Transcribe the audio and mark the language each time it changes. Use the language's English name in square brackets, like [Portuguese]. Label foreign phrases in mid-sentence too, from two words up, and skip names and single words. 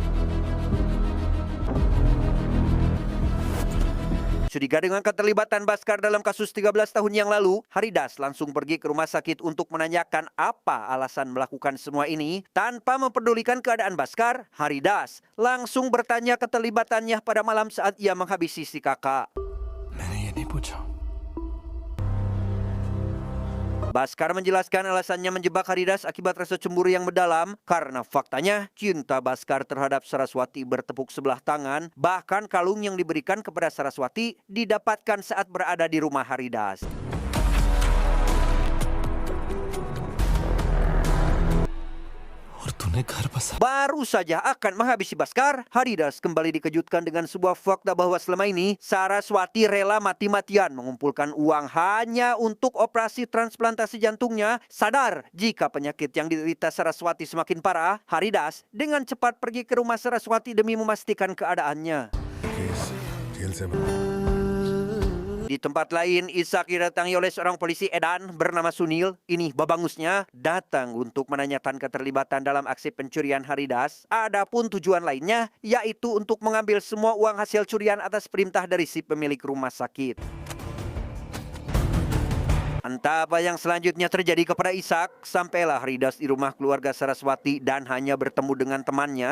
[Indonesian] Curiga dengan keterlibatan Baskar dalam kasus 13 tahun yang lalu, Haridas langsung pergi ke rumah sakit untuk menanyakan apa alasan melakukan semua ini. Tanpa mempedulikan keadaan Baskar, Haridas langsung bertanya keterlibatannya pada malam saat ia menghabisi si kakak. [Hindi] मैंने ये नहीं पूछा। [Indonesian] Baskar menjelaskan alasannya menjebak Haridas akibat rasa cemburu yang mendalam karena faktanya cinta Baskar terhadap Saraswati bertepuk sebelah tangan. Bahkan kalung yang diberikan kepada Saraswati didapatkan saat berada di rumah Haridas. [Hindi] और तूने घर बसा। [Indonesian] Baru saja akan menghabisi Baskar, Haridas kembali dikejutkan dengan sebuah fakta bahwa selama ini Saraswati rela mati-matian mengumpulkan uang hanya untuk operasi transplantasi jantungnya. Sadar jika penyakit yang diderita Saraswati semakin parah, Haridas dengan cepat pergi ke rumah Saraswati demi memastikan keadaannya. [Hindi] केस जेल से बना। [Indonesian] Di tempat lain, Ishak didatangi oleh seorang polisi edan bernama Sunil. Ini babangusnya datang untuk menanyakan keterlibatan dalam aksi pencurian Haridas. Adapun tujuan lainnya yaitu untuk mengambil semua uang hasil curian atas perintah dari si pemilik rumah sakit. Entah apa yang selanjutnya terjadi kepada Ishak, sampailah Haridas di rumah keluarga Saraswati dan hanya bertemu dengan temannya.